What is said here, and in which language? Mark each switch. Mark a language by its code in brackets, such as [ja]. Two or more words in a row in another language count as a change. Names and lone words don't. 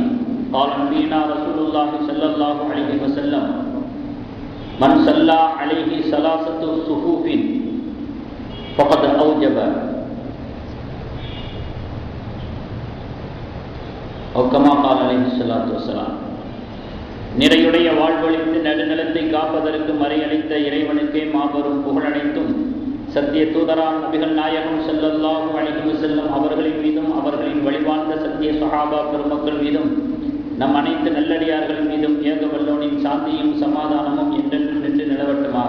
[ar] قال نبينا رسول الله صلى الله عليه وسلم: من صلى عليه 3 صفوف فقد أوجب أو كما قال عليه الصلاة والسلام. [ta] நிறையுடைய வாழ்வழித்து நடுநிலத்தை காப்பதற்கு மறையளித்த இறைவனுக்கே மாபெரும் புகழனைத்தும் சத்திய தூதராம் நபிகள் நாயகம் [ar] صلى الله عليه وسلم [ta] அவர்களின் மீதும் அவர்களின் வழிவாழ்ந்த சத்திய சஹாபா பெருமக்கள் மீதும் நம் அனைத்து நல்லடியார்கள் மீதும் ஏக வல்லோனின் சாந்தியும் சமாதானமும் என்றென்றும் நின்று நிலவட்டுமாக.